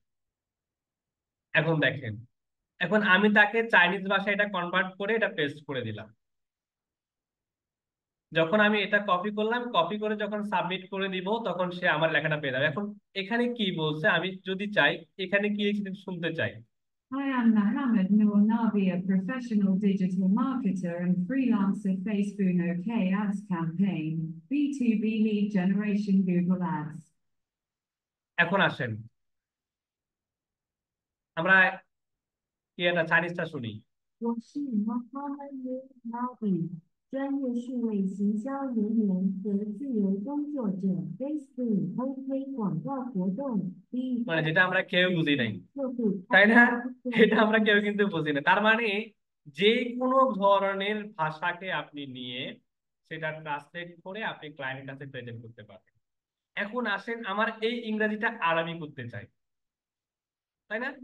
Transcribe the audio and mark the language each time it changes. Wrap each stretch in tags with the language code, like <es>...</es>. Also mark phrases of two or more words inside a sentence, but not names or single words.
<bn>এখন দেখেন, এখন আমি তাকে চাইনিজ ভাষায় এটা কনভার্ট করে এটা পেস্ট করে দিলাম। যখন আমি এটা কপি করলাম, কপি করে যখন সাবমিট করে দিব, তখন সে আমার লেখাটা পেয়ে যাবে। এখন এখানে কি বলছে আমি যদি চাই, এখানে কি লিখছে শুনতে চাই।</bn> <en>I am Mohammed Noor Nabi, a professional digital marketer and freelancer. Facebook OK Ads campaign, B2B lead generation, Google Ads.</en> <bn>এখন আসেন আমরা কি এটা চাইনিজটা শুনি।</bn> <zh>我是 Mohammed Nabi，专业数位行销人员和自由工作者。Facebook OK 广告活动，第一。</zh> <bn>মানে যেটা আমরা কেউ বুঝি নাই,</bn> <zh>客户</zh> <bn>তাই না? এটা আমরা কেউ কিন্তু বুঝি না। তার মানে যে কোনো ধরনের ভাষাকে আপনি নিয়ে সেটা ট্রান্সলেট করে আপনি ক্লায়েন্টের কাছে প্রেজেন্ট করতে পারবেন। এখন আসেন আমার এই ইংরেজিটা আরবি করতে চাই, তাই না?</bn>